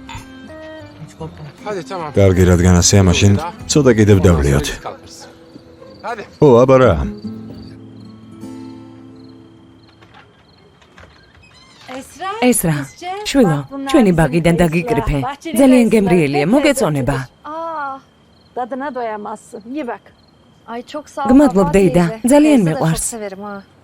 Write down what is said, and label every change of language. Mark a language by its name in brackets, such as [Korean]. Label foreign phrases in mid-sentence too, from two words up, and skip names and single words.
[Georgian] კარგი, რადგან ასეა, მაშინ ცოტა კიდევ დავლიოთ. ო, აბა რა. ეს რა, შვილო, ჩვენი ბაგიდან დაგიკრიფე. ძალიან გემრიელია, მოგეწონება. [Turkish] Dadına doyamazsın. Ye bak. Ay çok sağ ol. [Georgian] გმადლობ დეიდა, ძალიან მიყვარს. [Turkish] Severim ha.